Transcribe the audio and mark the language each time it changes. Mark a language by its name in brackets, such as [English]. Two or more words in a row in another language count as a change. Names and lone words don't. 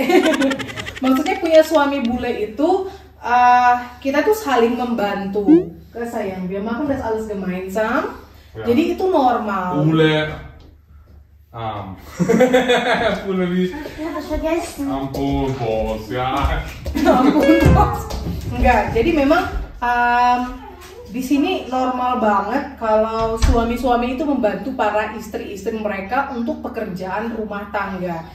[Indonesian] Maksudnya punya suami bule itu kita tuh saling membantu. Sayang, [German] wir machen das alles gemeinsam. [Indonesian] Ya. Jadi itu normal. Bule. Bule wie? Ampun bos ya. Ampun bos. Enggak. Jadi memang di sini normal banget kalau suami-suami itu membantu para istri-istri mereka untuk pekerjaan rumah tangga.